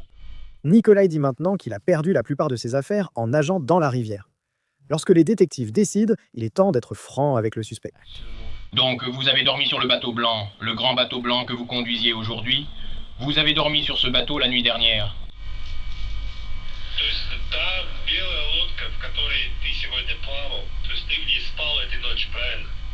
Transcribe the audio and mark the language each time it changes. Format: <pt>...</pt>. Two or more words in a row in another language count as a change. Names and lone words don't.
<fr>Nikolai dit maintenant qu'il a perdu la plupart de ses affaires en nageant dans la rivière. Lorsque les détectives décident, il est temps d'être franc avec le suspect. Donc vous avez dormi sur le bateau blanc, le grand bateau blanc que vous conduisiez aujourd'hui. Vous avez dormi sur ce bateau la nuit dernière.</fr> <ru>То есть та белая лодка, в которой ты сегодня плавал, то есть ты в ней спал этой ночью, правильно?</ru>